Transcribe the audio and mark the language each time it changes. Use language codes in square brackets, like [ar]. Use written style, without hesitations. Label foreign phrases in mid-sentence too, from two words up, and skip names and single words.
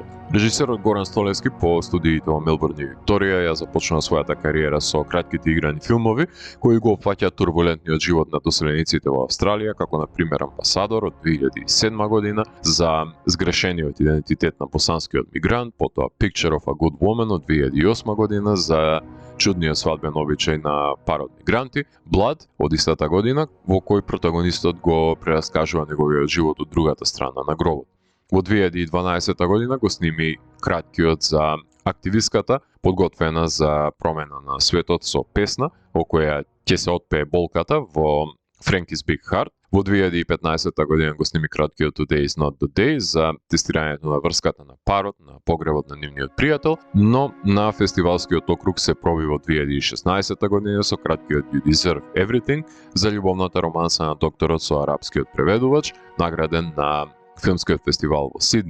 [mk] Режисерот Горан Столески по студиите во Мелбурн и Викторија ја започнува својата кариера со кратките играни филмови кои го опфаќаат турбулентниот живот на доселениците во Австралија, како на пример Амбасадор од 2007 година за сгрешениот идентитет на босанскиот мигрант, потоа Picture of a Good Woman од 2008 година за чудниот свадбен обичај на парот мигранти, Blood од истата година, во кој протагонистот го прераскажува неговиот живот од другата страна на гробот. Во 2012 година го сними краткиот за активистката, подготвена за промена на светот со песна, во која ќе се отпее болката во Frankie's Big Heart. Во 2015 година го сними краткиот Today is not the day за тестирањето на врската на парот на погребот на нивниот пријател, но на фестивалскиот округ се проби во 2016 година со краткиот You Deserve Everything за љубовната романса на докторот со арапскиот преведувач, награден на филмскиот фестивал во Сидни.